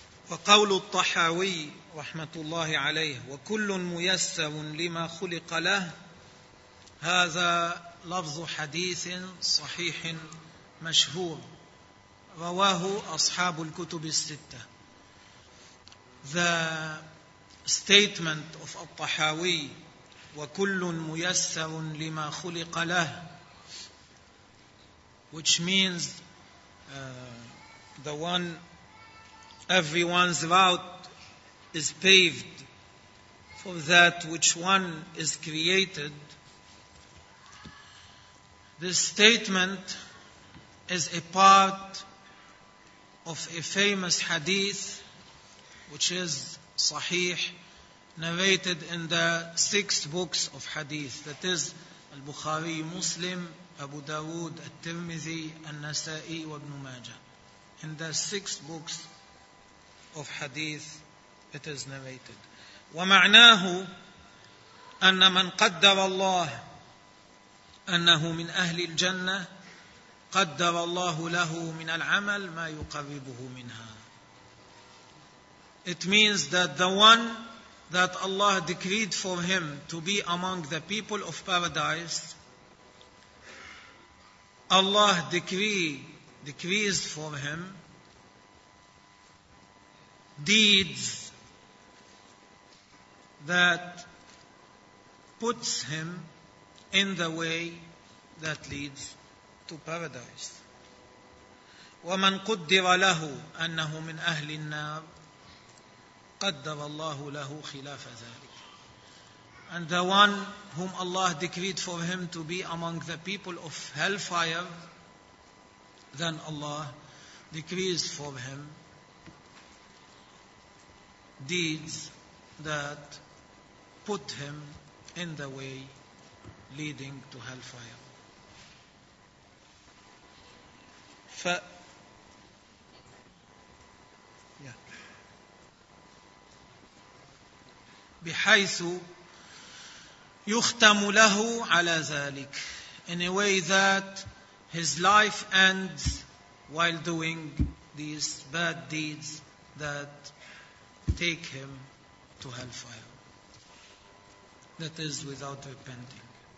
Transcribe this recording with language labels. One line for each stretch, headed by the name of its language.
Arabic: وقول الطحاوي رحمة الله عليه وكل ميسر لما خلق له هذا لفظ حديث صحيح مشهور رواه أصحاب الكتب الستة.
English: The statement of الطحاوي وكل ميسر لما خلق له, which means the one, everyone's route is paved for that which one is created. This statement is a part of a famous hadith which is Sahih, narrated in the 6th books of Hadith, that is Al-Bukhari, Muslim, Abu Dawood, Al-Tirmidhi, Al-Nasa'i, Ibn Majah. In the 6th books of Hadith, it is narrated.
Arabic: ومعناه أن من قدر الله أنه من أهل الجنة قدر الله له من العمل ما يقربه منها.
English: It means that the one that Allah decreed for him to be among the people of paradise, Allah decrees for him deeds that puts him in the way that leads to paradise.
Arabic: وَمَنْ قُدِّرَ لَهُ أَنَّهُ مِنْ أَهْلِ النَّارِ قدر الله له خلاف ذلك.
English: And the one whom Allah decreed for him to be among the people of hellfire, then Allah decrees for him deeds that put him in the way leading to hellfire.
Arabic: بحيث يختم له على ذلك. In a way that
English: his life ends while doing these bad deeds that take him to hellfire. That is without repenting.